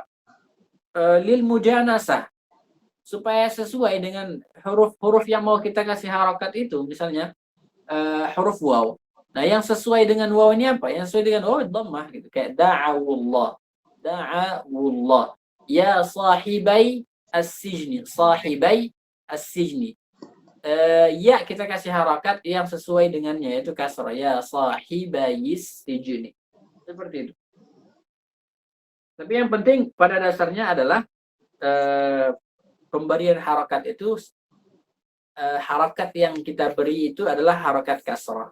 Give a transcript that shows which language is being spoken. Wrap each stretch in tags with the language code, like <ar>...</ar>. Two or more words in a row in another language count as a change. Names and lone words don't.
<ar>للمجانسة,</ar> <id>supaya sesuai dengan huruf-huruf yang mau kita kasih harakat itu, misalnya huruf waw. Nah, yang sesuai dengan waw ini apa? Yang sesuai dengan waw dhammah gitu.</id> <ar>Kayak دعوا الله. يا صاحبي السجن. صاحبي السجن.</ar> <id>Ya kita kasih harakat yang sesuai dengannya, yaitu kasrah.</id> <ar>يا صاحبي السجن.</ar> <id>Seperti itu. Tapi yang penting pada dasarnya adalah pemberian harakat itu, harakat yang kita beri itu adalah harakat kasrah.</id>